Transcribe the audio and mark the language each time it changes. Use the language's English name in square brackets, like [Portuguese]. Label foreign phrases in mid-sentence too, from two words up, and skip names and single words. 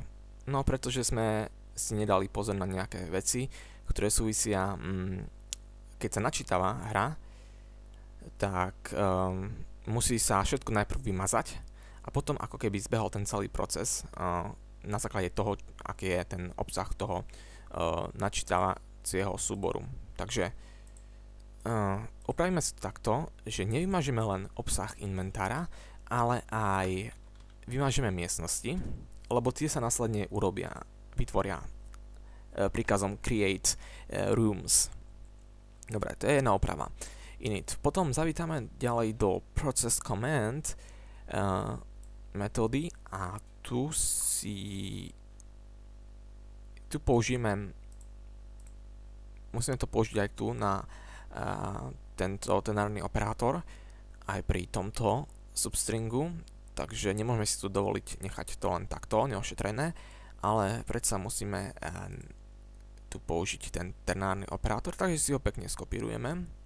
[Slovak] No pretože sme si nedali pozor na nejaké veci, ktoré súvisia, keď sa načítava hra, tak musí sa všetko najprv vymazať a potom ako keby zbehol ten celý proces na základe toho, aký je ten obsah toho načítavacieho súboru. Takže opravíme si to takto, že nevymažeme len obsah inventára, ale aj vymažeme miestnosti, lebo tie sa následne vytvoria príkazom [English] create rooms. [Slovak] Dobre, to je jedna oprava. Init. Potom zavítame ďalej do [English] process command [Slovak] metódy a tu musíme to použiť aj tu na tento tenárny operátor aj pri tomto substringu, takže nemôžeme si tu dovoliť nechať to len takto neošetrené, ale predsa musíme tu použiť ten ternárny operátor, takže si ho pekne skopírujeme.